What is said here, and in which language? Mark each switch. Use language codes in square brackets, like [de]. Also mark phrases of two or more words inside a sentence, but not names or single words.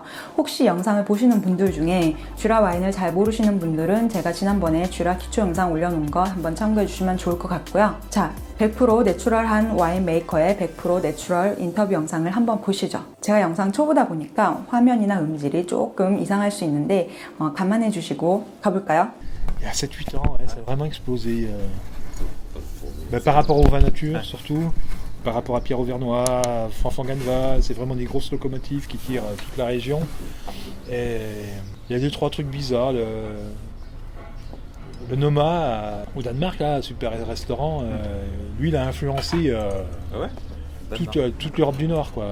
[ko] 혹시 영상을 보시는 분들 중에 쥐라 와인을 잘 모르시는 분들은 제가 지난번에 쥐라 기초 영상 올려놓은 거 한번 참고해 주시면 좋을 것 같고요. 자, 100% 내추럴한 와인 메이커의 100% 내추럴 인터뷰 영상을 한번 보시죠. 제가 영상 초보다 보니까 화면이나 음질이 조금 이상할 수 있는데 감안해 주시고 가볼까요? [fr] Il y a 7-8 ans, ouais, ça a vraiment explosé. Par rapport au vin nature, surtout. Par rapport à Pierre Auvernois, Fanfan-Ganneval, c'est vraiment des grosses locomotives qui tirent toute la région. Et il y a 2-3 trucs bizarres. Le Noma au Danemark, là, super restaurant, lui il a influencé toute l'Europe du Nord, quoi.